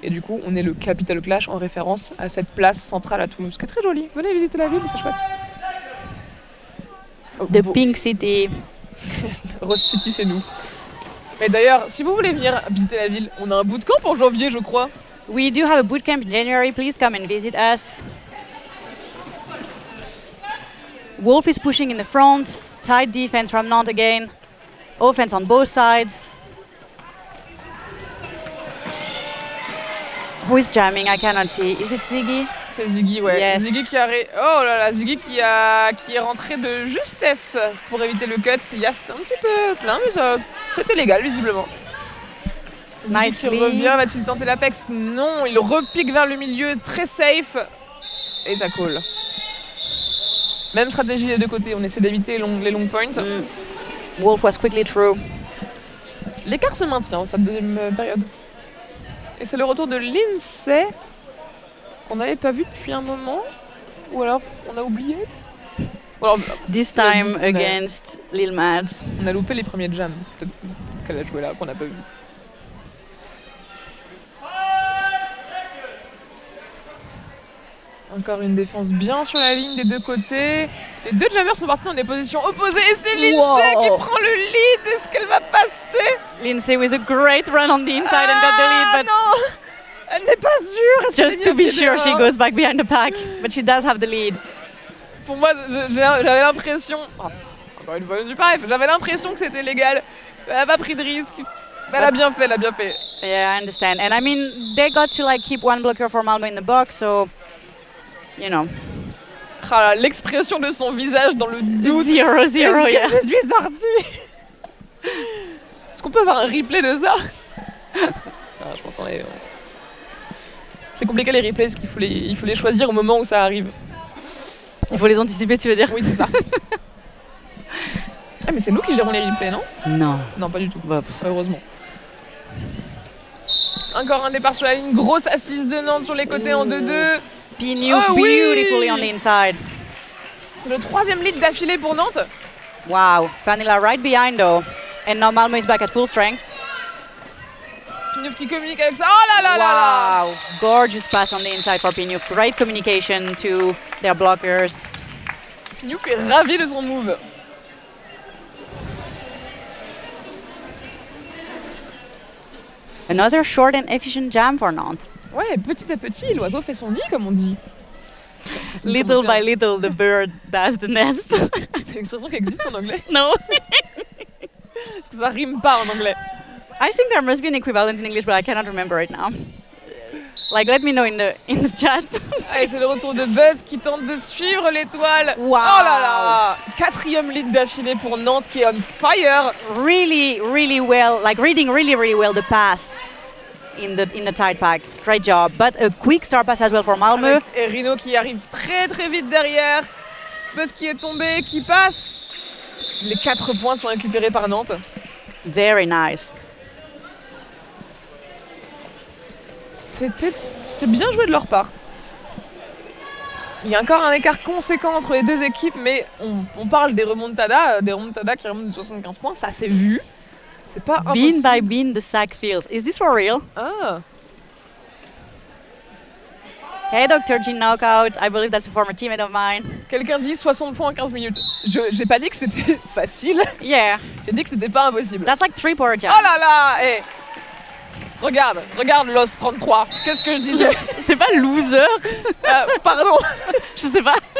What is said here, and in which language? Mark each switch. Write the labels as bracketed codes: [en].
[fr] Et du coup, on est le Capitol Clash en référence à cette place centrale à Toulouse, qui est très jolie. Venez visiter la ville, c'est chouette. [en] The Pink City. [fr] Rose City, c'est nous. Mais d'ailleurs, si vous voulez venir visiter la ville, on a un bootcamp en janvier, je crois. [en] We do have a bootcamp in January. Please come and visit us. Wolf is pushing in the front. Tight defense from Nantes again. Offense on both sides. Who is jamming? I cannot see. Is it Ziggy? [fr] C'est Ziggy, ouais. [en] Yes. [fr] Ziggy Ziggy qui est rentré de justesse pour éviter le cut. Il y a un petit peu plein, mais c'était légal visiblement. Ziggy qui revient, va-t-il tenter l'Apex? Non, il repique vers le milieu, très safe. Et ça colle. Même stratégie des deux côtés, on essaie d'éviter les long points. [en] Wolf was quickly through. [fr] L'écart se maintient, cette deuxième période. Et c'est le retour de Lindsay, qu'on n'avait pas vu depuis un moment. Ou alors, on a oublié. Alors, [en] This time against Lil Mads. [fr] On a loupé les premiers jams. Peut-être qu'elle a joué là, qu'on n'a pas vu. Encore une défense bien sur la ligne des deux côtés. Les deux jammers sont partis dans des positions opposées et c'est Lindsay qui prend le lead. Est-ce qu'elle va passer? [en] Lindsay with a great run on the inside and got the lead, but [fr] non, elle n'est pas sûre. [en] just to be sure, she goes back behind the pack, but she does have the lead. [fr] Pour moi, j'avais l'impression, encore une fois, je suis pareil, j'avais l'impression que c'était légal. Elle n'a pas pris de risque. Elle a bien fait, elle a bien fait. [en] Yeah, I understand. And I mean, they got to like keep one blocker for Malmo in the box, so you know. [fr] Ah, l'expression de son visage dans le doute. [en] 0-0, yeah. [fr] Je suis sortie. Est-ce qu'on peut avoir un replay de ça? Je pense qu'on est. C'est compliqué les replays parce qu'il faut les choisir au moment où ça arrive. Il faut les anticiper, tu veux dire? Oui, c'est ça. Ah, mais c'est nous qui gérons les replays, non? Non. Non, pas du tout. Bah, heureusement. Encore un départ sur la ligne. Grosse assise de Nantes sur les côtés en 2-2. [en] Pignou beautifully on the inside. [fr] C'est le 3e lead d'affilée pour Nantes. Wow. [en] Vanilla right behind though. And now Malmo is back at full strength. [fr] Pignouf qui communique avec ça. Oh là là là là! Wow. [en] Gorgeous pass on the inside for Pignouf. Great communication to their blockers. [fr] Pignouf est ravi de son move. [en] Another short and efficient jam for Nantes. [fr] Ouais, petit à petit, l'oiseau fait son nid, comme on dit. [en] Little by little, the bird does the nest. [fr] C'est une expression qui existe en anglais? [en] No. [fr] Parce que ça rime pas en anglais. [en] I think there must be an equivalent in English, but I cannot remember right now. Like, let me know in the chat. [fr] Allez, c'est le retour de Buzz qui tente de suivre l'étoile. Wow. Oh là là! 4e lead d'affilée pour Nantes qui est [en] on fire. Really, really well, like reading really, really well the pass in the tight pack. Great job. But a quick star pass as well for Malmö. [fr] Et Rino qui arrive très très vite derrière. Buzz qui est tombé, qui passe. Les 4 points sont récupérés par Nantes. [en] Very nice. [fr] C'était bien joué de leur part. Il y a encore un écart conséquent entre les deux équipes, mais on parle des remontadas qui remontent de 75 points, ça s'est vu. C'est pas impossible. [en] Bean by bean, the sack feels. Is this for real? Ah. Hey, Dr. Jean Knockout. I believe that's a former teammate of mine. [fr] Quelqu'un dit 60 points en 15 minutes. J'ai pas dit que c'était facile. [en] Yeah. [fr] J'ai dit que c'était pas impossible. [en] That's like 3 power jams. [fr] Oh là là, hey. Regarde Lost 33. Qu'est-ce que je disais? C'est pas loser? Pardon. Je sais pas.